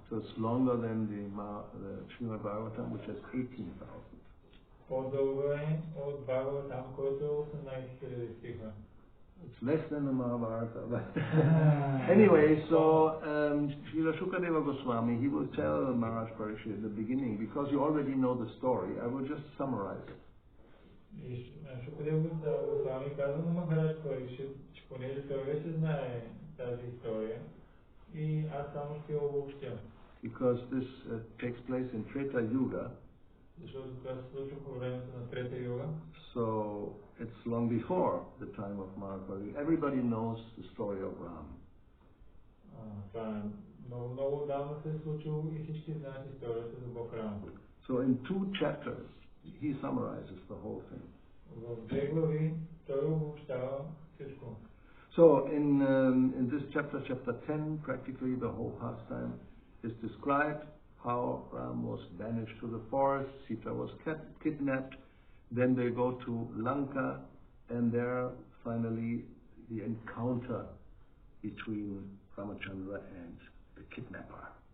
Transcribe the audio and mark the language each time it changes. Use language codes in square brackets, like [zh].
[en] So it's longer than the Srimad Bhagavatam, which has 18,000. [bg] По-дълго е от Бхагаватам, който е 18,000 стиха. [en] It's less than the Mahabharata. But anyway, so Srila Shukadeva Goswami, he will tell Maharaj Parikshit at the beginning, because you already know the story, I will just summarize it. [bg] Shukadeva Goswami казва на Maharaj Parikshit, че понеже той вече знае тази история, и аз само ще я обобщя. [en] Because this takes place in Treta Yuga. [bg] Защото това се случва по времето на Трета Юга. [en] So it's long before the time of Mahabharata. Everybody knows the story of Ram. [bg] Това много давно се е случило и всички знаят историята за Бог Рам. [en] So in 2 chapters, he summarizes the whole thing. [bg] В 2 глави той обобщава всичко. [en] So in this chapter 10, practically the whole pastime is described. How Ram was banished to the forest, Sita was kidnapped, then they go to Lanka, and there finally the encounter between Ramachandra and the kidnapper.